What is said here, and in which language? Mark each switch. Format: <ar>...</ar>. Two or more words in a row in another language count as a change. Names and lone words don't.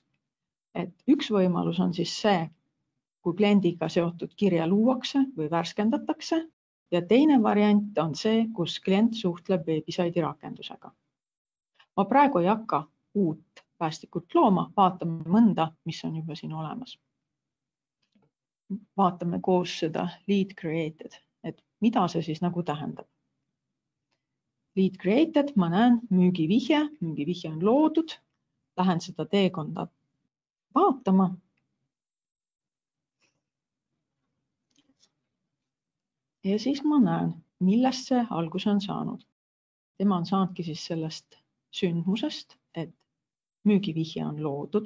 <et>Et üks võimalus on siis see, kui kliendiga seotud kirja luuakse või värskendatakse ja teine variant on see, kus klient suhtleb veebisaidi rakendusega. Ma praegu ei hakka uut päästikut looma, vaatame mõnda, mis on juba siin olemas. Vaatame koos seda</et> <en>lead created,</en> <et>et mida see siis nagu tähendab.</et> <en>Lead created,</en> <et>ma näen müügivihje on loodud, lähen seda teekonda vaatama. Ja siis ma näen, millest see alguse on saanud. Tema on saanudki siis sellest sündmusest, et müügivihje on loodud.</et>